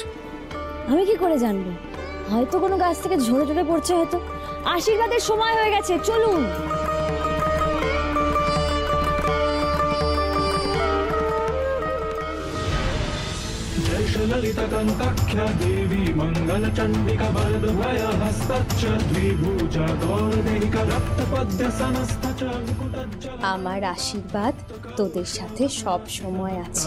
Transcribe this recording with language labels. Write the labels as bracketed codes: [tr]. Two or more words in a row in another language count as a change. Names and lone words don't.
[bn] আমি কি করে জানবো? হয়তো কোনো গাছ থেকে ঝরে ঝরে পড়ছে। হয়তো আশীর্বাদের সময় হয়ে গেছে। চলুন। [sa] ललितकंकाख्या देवी मंगलचंडिका वरदभय हस्तच्च द्विभुजा गौरदेहिका रक्तपद्य समस्तच मुकुटज्ज [bn] আমার আশীর্বাদ তোদের সাথে সব সময় আছে।